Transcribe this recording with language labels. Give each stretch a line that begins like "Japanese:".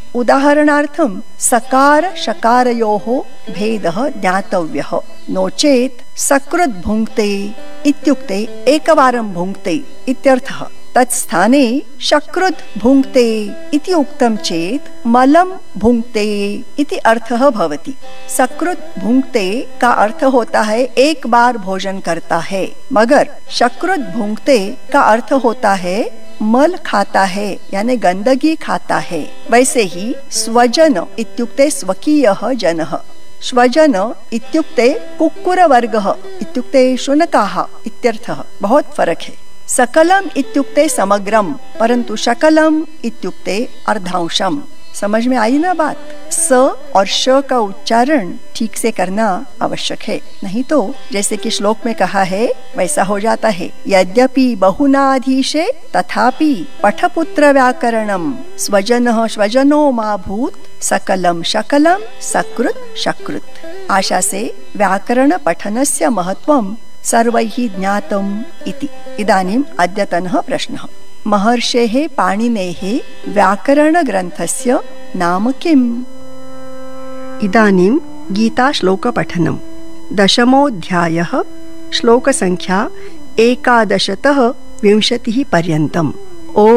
Sanskrit: उदाहरणार्थं सकार शकारयोः भेदः ज्ञातव्यः, नो चेत् सकृत् भुङ्क्ते इत्युक्ते एकवारं भुङ्क्ते इत्यर्थः। तत्स्थाने शकृत् भुङ्क्ते इति उक्तं चेत् मलं भुङ्क्ते इति अर्थः भवति।
Hindi: सकृत् भुङ्क्ते का अर्थ होता है एक बार भोजन करता है, मगर शकृत् भुङ्क्ते का अर्थ होता है मल खाता है, यानी गंदगी खाता है।
Sanskrit: वैसे ही स्वजन इत्युक्ते स्वकीयः जनः, स्वजन इत्युक्ते कुक्कुर वर्गः इत्युक्ते शुनकाः इत्यर्थः।
Hindi: बहुत फरक है।
Sanskrit: सकलम इत्युक्ते समग्रम, परंतु शकलम इत्युक्ते अर्धांशम।
Hindi: समझ में आई ना बात? स और श का उच्चारण ठीक से करना आवश्यक है, नहीं तो जैसे कि श्लोक में कहा है वैसा हो जाता है,
Sanskrit: यद्यपि बहुनाधीशे तथापि पठपुत्र व्याकरणम्, स्वजनः स्वजनो मा भूत्, सकलम शकलम सकृत् शकृत्। आशा से व्याकरण पठनस्य महत्वम् सर्वैः ज्ञातम् इति। इदानीम् अद्यतनः प्रश्नः, महर्षेः पाणिनेः व्याकरणग्रन्थस्य नाम किम्? इदानीं गीताश्लोकपठनम्, 10th अध्यायः, श्लोकसङ्ख्या 11-20 पर्यन्तम्। ओ